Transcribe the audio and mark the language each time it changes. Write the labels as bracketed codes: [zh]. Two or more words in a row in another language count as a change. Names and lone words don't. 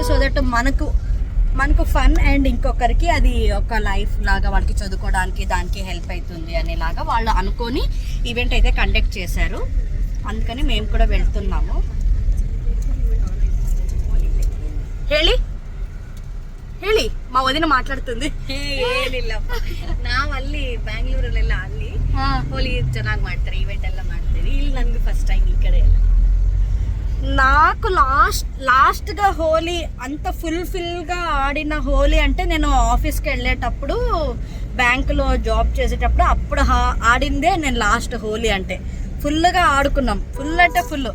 [en] so that [te] మనకు [en] fun and [te] ఇంకొకరికి అది ఒక లైఫ్ లాగా వాళ్ళకి చదువుకోవడానికి దానికి హెల్ప్ అవుతుంది అనేలాగా వాళ్ళు అనుకొని ఈవెంట్ అయితే కండక్ట్ చేశారు. అందుకని మేము కూడా వెళ్తున్నాము. ಹೇಳಿ మా వదిన మాట్లాడుతుంది. [kn] ಏನಿಲ್ಲ, ನಾವಲ್ಲಿ ಬ್ಯಾಂಗ್ಳೂರಲ್ಲೆಲ್ಲ ಅಲ್ಲಿ ಹೋಲಿ ಚೆನ್ನಾಗಿ ಮಾಡ್ತಾರೆ, ಈವೆಂಟ್ ಎಲ್ಲ ಮಾಡ್ತಾರೆ. ಇಲ್ಲಿ ನನಗೆ [en] first time [kn] ಈ ಕಡೆ ಎಲ್ಲ. [te] నాకు లాస్ట్గా హోలీ అంత ఫుల్గా ఆడిన హోలీ అంటే, నేను ఆఫీస్కి వెళ్ళేటప్పుడు బ్యాంకులో జాబ్ చేసేటప్పుడు అప్పుడు ఆడిందే నేను లాస్ట్ హోలీ. అంటే ఫుల్గా ఆడుకున్నాం, ఫుల్ అంటే ఫుల్.